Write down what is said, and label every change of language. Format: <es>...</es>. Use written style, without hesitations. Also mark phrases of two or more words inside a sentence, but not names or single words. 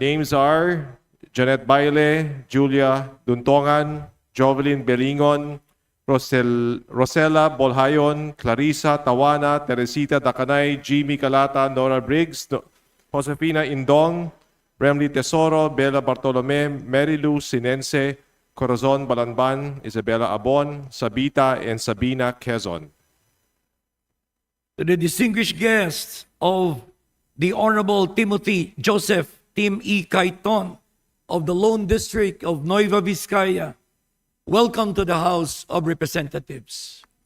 <en>names are Janet Baile, Julia Duntongan, Jovelyn Belingon, Rosella Bolhayon, Clarissa Tawana, Teresita Dacanay, Jimmy Calata, Nora Briggs, Josefina Indong, Remly Tesoro, Bella Bartolome, Mary Lou Sinense, Corazon Balanban, Isabella Abon, Sabita, and Sabina Quezon. to the distinguished guests of the Honorable Timothy Joseph Tim E. Cayton of the Lone District of Nueva Vizcaya, welcome to the House of Representatives.</en>